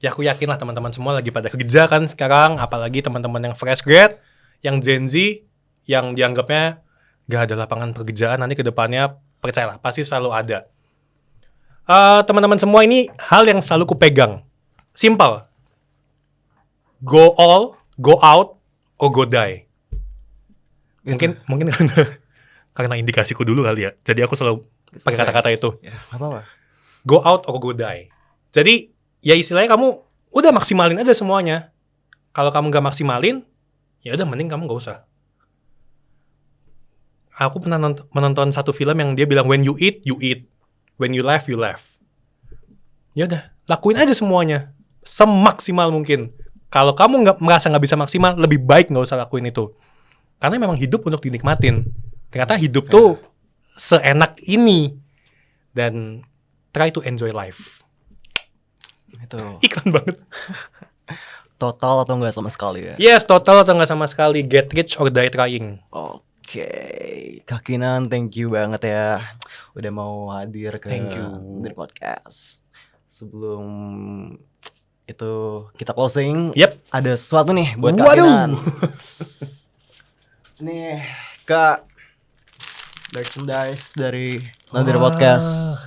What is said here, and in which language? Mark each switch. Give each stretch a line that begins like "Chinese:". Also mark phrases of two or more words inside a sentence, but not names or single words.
Indonesian: Ya aku yakin lah teman-teman semua lagi pada kerja kan sekarang, apalagi teman-teman yang
English: fresh grad,
Indonesian: yang Gen Z, yang dianggapnya gak ada lapangan pekerjaan nanti ke depannya, percayalah pasti selalu ada. Teman-teman semua, ini hal yang selalu kupegang. Simple.
English: Go all, go out, or go die.
Indonesian: Mungkin karena indikasiku dulu kali ya. Jadi aku selalu pakai kata-kata itu. Ya, apa-apa.
English: Go out or go die.
Indonesian: Jadi ya istilahnya kamu udah maksimalin aja semuanya. Kalau kamu gak maksimalin, ya udah mending kamu gak usah. Aku pernah menonton satu film yang dia bilang
English: when you eat, when you laugh,
Indonesian: you laugh. Ya udah, lakuin aja semuanya semaksimal mungkin. Kalau kamu merasa nggak bisa maksimal, lebih baik nggak usah lakuin itu. Karena memang hidup untuk dinikmatin. Ternyata hidup tuh seenak ini. Dan
English: try to enjoy life.
Indonesian: Itu Iklan banget. total atau enggak sama sekali ya? Yes, total atau nggak sama sekali.
English: Get rich or die trying.
Indonesian: Oke, Kak Kinan,
English: thank you
Indonesian: banget ya udah mau hadir ke
English: Thank you.
Indonesian: Dari podcast. Sebelum itu kita closing, Yep. ada sesuatu nih buat Kak Waduh. Kinan. Nih, Kak, merchandise dari Nadir Podcast.